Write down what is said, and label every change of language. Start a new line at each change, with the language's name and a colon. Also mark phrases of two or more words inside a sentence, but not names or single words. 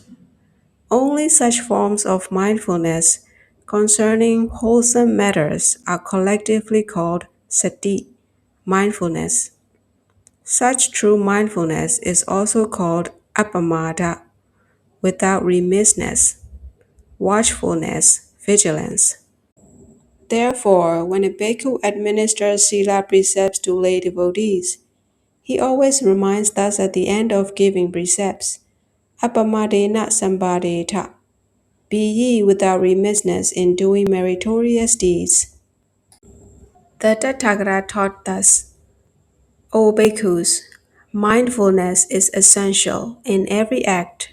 English: Only such forms of mindfulness concerning wholesome matters are collectively called sati, mindfulness. Such true mindfulness is also called appamada, without remissness, watchfulness, vigilance. Therefore, when a bhikkhu administers sila precepts to lay devotees, he always reminds us at the end of giving precepts,
Pali: Appamadena sambadeta,
English: be ye without remissness in doing meritorious deeds. The Tathagata taught thus, O bhikkhus, mindfulness is essential in every act.